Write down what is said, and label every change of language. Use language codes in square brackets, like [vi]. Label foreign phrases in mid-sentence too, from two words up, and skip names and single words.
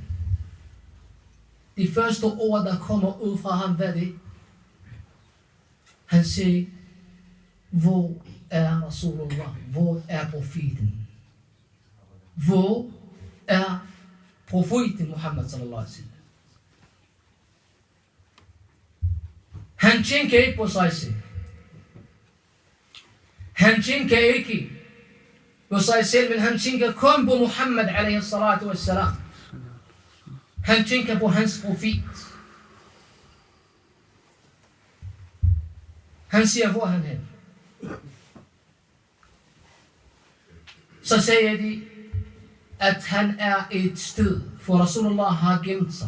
[da] De første ord, der kommer ud fra ham, hvad er det? Han siger, hvor er Rasulullah? Hvor er profeten? Hvor er profeten Muhammad [ar] صلى الله عليه وسلم? [da] Han tænker ikke på sig selv. Han tænker ikke på sig selv, men han tænker kun på Muhammad [ar] عليه الصلاة والسلام. [da] Han tænker på hans profet. Han siger, hvor han er. Så siger de, at han er et sted, for Rasulullah har gemt sig.